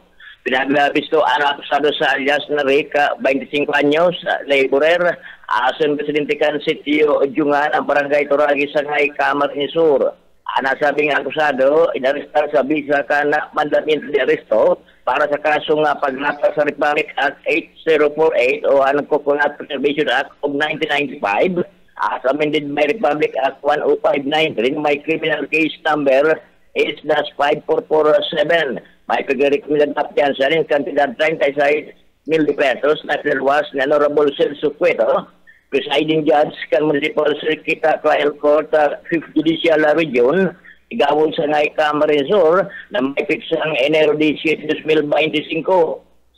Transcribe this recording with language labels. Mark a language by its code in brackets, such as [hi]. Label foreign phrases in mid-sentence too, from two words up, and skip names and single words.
[bik] Pinaglabisto ang akusado sa alias na Rica, 25 anyos, laborer, ason presidente kan sitio Jungan ang barangay Turagi sa ngay Camarines Sur. Nasabing akusado, inarestar sa bisa ka na mandamento de aresto para sa kasong paglapas sa Republic Act 8048 o Coconut Preservation Act of 1995 [en] as amended by [bik] Republic Act 10593, may [en] criminal case number [bik] H-5447. May pag-recommended na piyansa rin kantidad 36 mil pesos na pinalwas ni Honorable Celso Cueto, Presiding Judge kan Municipal Circuit Trial Court 5th Judicial Region, igawon sa ngay Camarines Sur na may piksang Enero 17, 2025.